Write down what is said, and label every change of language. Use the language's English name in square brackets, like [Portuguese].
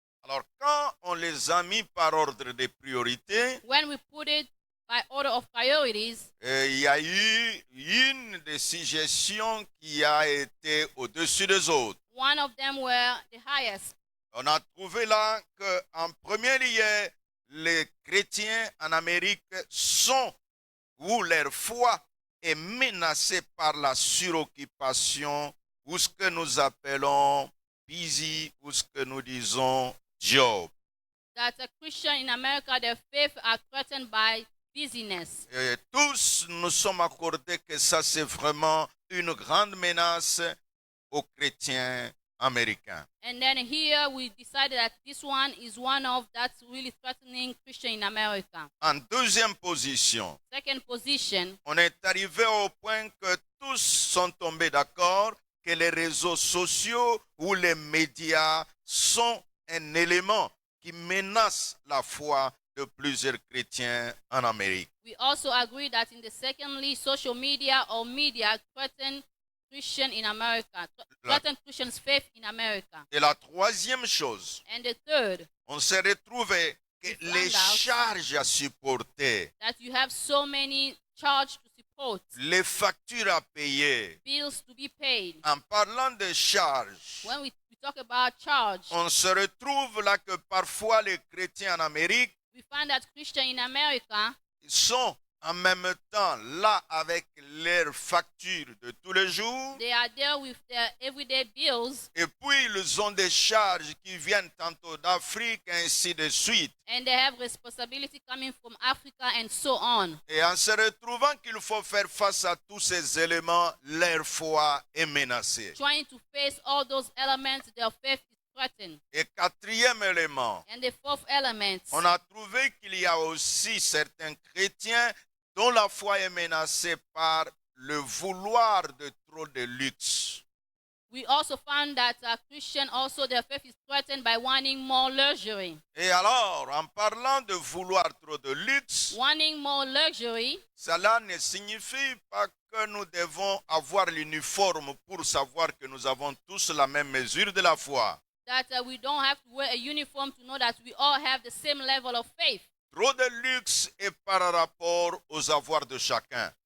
[French] Alors, quand on les a mis par ordre de priorité, [English] When we put it by order of priorities, [French] il y a eu une des suggestions qui a été au-dessus des autres. [English] one of them were the highest. [French] On a trouvé là qu'en premier lieu, les chrétiens en Amérique sont, où leur foi est menacée par la suroccupation, ou ce que nous appelons busy, ou ce que nous disons job. [English] That a Christian in America, their faith are threatened by busyness. [French] Et tous nous sommes accordés que ça, c'est vraiment une grande menace aux chrétiens américains. [English] And then here we decided that this one is one of that's really threatening Christian in America. [French] En deuxième position, [English] Second position, [French] on est arrivé au point que tous sont tombés d'accord que les réseaux sociaux ou les médias sont un élément qui menace la foi de plusieurs chrétiens en Amérique. [English] we also agree that in the secondly, social media or media threaten Christian in America, threaten Christians' faith in America. [French] Et la troisième chose, [English] And the third, [French] on s'est retrouvé que [English] We found [French] les [English] out [French] charges à supporter, [English] that you have so many charges to support, [French] les factures à payer. [English] bills to be paid. [French] En parlant de charges, [English] When we talk about charge, [French] on se retrouve là que parfois les chrétiens en Amérique [English] we find that Christians in America, [French] sont en même temps là avec leurs factures de tous les jours. [English] they are there with their everyday bills, [French] Et puis ils ont des charges qui viennent tantôt d'Afrique, ainsi de suite. [English] and they have responsibility coming from Africa and so on. [French] Et en se retrouvant qu'il faut faire face à tous ces éléments, leur foi est menacée. [English] Trying to face all those elements, their faith is threatened. [French] Et quatrième élément, [English] And the fourth element, [French] on a trouvé qu'il y a aussi certains chrétiens dont la foi est menacée par le vouloir de trop de luxe. [English] we also found that Christian also their faith is threatened by wanting more luxury. [French] Et alors, en parlant de vouloir trop de luxe, [English] Wanting more luxury, [French] cela ne signifie pas que nous devons avoir l'uniforme pour savoir que nous avons tous la même mesure de la foi. [English] that we don't have to wear a uniform to know that we all have the same level of faith. [French] Trop de luxe est par rapport aux avoirs de chacun.